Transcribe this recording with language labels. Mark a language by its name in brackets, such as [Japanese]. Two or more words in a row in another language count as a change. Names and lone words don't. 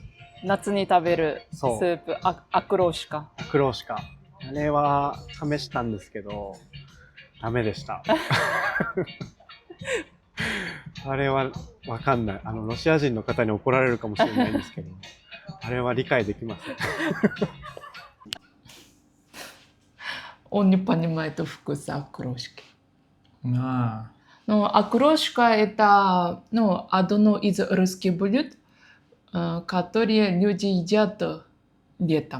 [Japanese] 夏に食べるスープ、アクローシカ。アクローシカ。あれは試したんですけど、ダメでした。あれはわかんない。ロシア人の方に怒られるかもしれないんですけど、あれは理解できません。 [Russian] Он не понимает вкуса окрошки. А. Но окрошка это одно из русских блюд, которые люди едят летом.